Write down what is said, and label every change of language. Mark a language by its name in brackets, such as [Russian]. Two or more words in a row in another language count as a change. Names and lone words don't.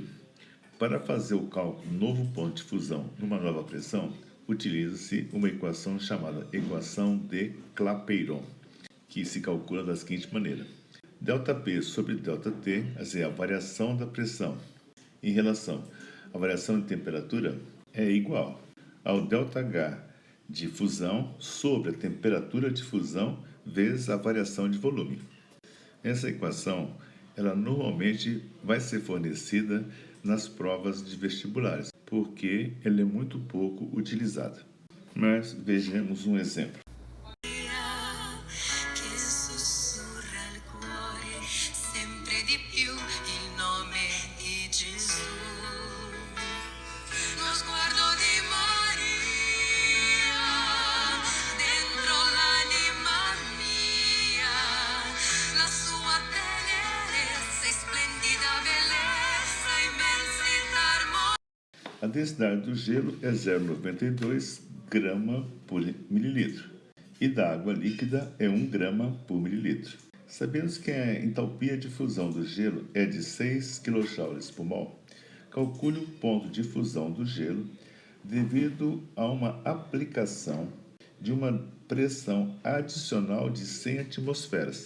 [Portuguese] Para fazer o cálculo do novo ponto de fusão numa nova pressão, utiliza-se uma equação chamada equação de Clapeyron, que se calcula da seguinte maneira: ΔP sobre ΔT é a variação da pressão em relação à variação de temperatura é igual ao ΔH de fusão sobre a temperatura de fusão vezes a variação de volume. Essa equação, ela normalmente vai ser fornecida nas provas de vestibulares, porque ela é muito pouco utilizada. Mas vejamos um exemplo. [Italian] Che sussurra al cuore sempre di più il nome di Gesù. Lo sguardo di Maria dentro l'anima mia, la sua tenerezza e splendida bellezza, immensità armonia. [Portuguese] A densidade do gelo é 0,92 grama por mililitro e da água líquida é 1 grama por mililitro. Sabemos que a entalpia de fusão do gelo é de 6 kJ por mol. Calcule o ponto de fusão do gelo devido a uma aplicação de uma pressão adicional de 100 atmosferas.